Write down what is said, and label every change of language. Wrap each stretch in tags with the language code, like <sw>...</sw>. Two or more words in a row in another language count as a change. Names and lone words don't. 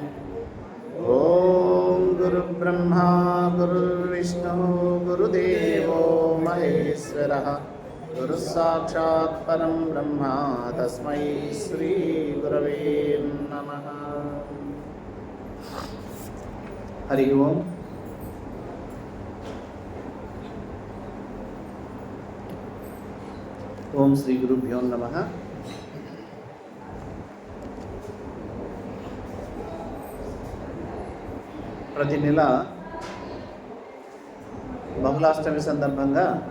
<sa>ॐ गुरुब्रह्मा गुरुर्विष्णुः गुरुदेवो महेश्वरः गुरुस्साक्षात् परं ब्रह्म तस्मै श्रीगुरवे नमः। हरि ओम्। ఓం శ్రీ గురుభ్యో నమః.</sa> <te>ప్రతి నెల బహుళాష్టమి సందర్భంగా</te>